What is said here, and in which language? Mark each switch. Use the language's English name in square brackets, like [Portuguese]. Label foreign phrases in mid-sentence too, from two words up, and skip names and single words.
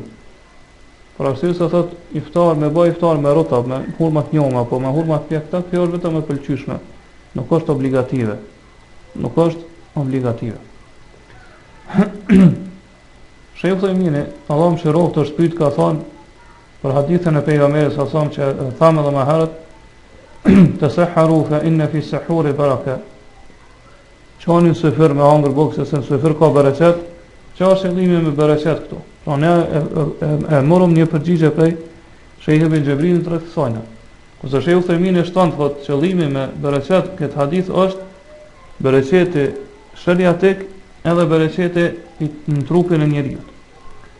[Albanian] Por arsye se thot iftar me bëj iftar me rotab, me hurma të njoma apo me hurma të pjekta, kjo është vetëm e pëlqyeshme. Nuk është obligative. Nuk është obligative. Sheikh Thaymini, Allahu mëshiroft, është pyet ka thonë për hadithën e pejgamberit [Arabic] صلى الله عليه وسلم [Albanian] që thamë edhe më herët, [Arabic] تسحروا فإن في السحور بركة. [Albanian] Çonin sufër me hangër bokse se sufër ka bereqet, që është qëllimi me bereqet këtu. Pra ne e morëm një përgjigje prej Sheikh Ibn Xhabrinit rreth kësaj. Kurse Sheikh Thaymini shton thotë qëllimi me bereqet këtë hadith është bereqeti shariatik edhe bereqeti në trupin e njeriu.